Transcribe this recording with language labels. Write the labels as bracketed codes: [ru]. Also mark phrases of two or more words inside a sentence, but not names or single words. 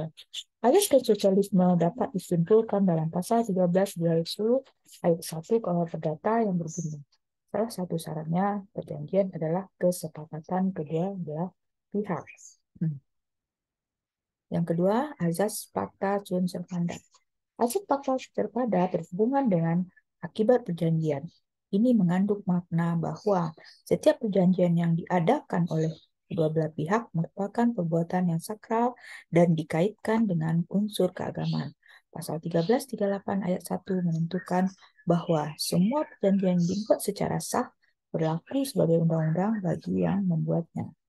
[id] Azas konsensualisme dapat disimpulkan dalam pasal 13 ayat 1 KUH Perdata yang berbunyi. Salah satu syaratnya perjanjian adalah kesepakatan kedua belah pihak. Yang kedua, azas [la] pacta sunt servanda. [id] Azas [la] pacta sunt servanda [id] berhubungan dengan akibat perjanjian. Ini mengandung makna bahwa setiap perjanjian yang diadakan oleh kedua belah pihak merupakan perbuatan yang sakral dan dikaitkan dengan unsur keagamaan. Pasal 1338 ayat 1 menentukan bahwa semua perjanjian yang dibuat secara sah berlaku sebagai undang-undang bagi yang membuatnya.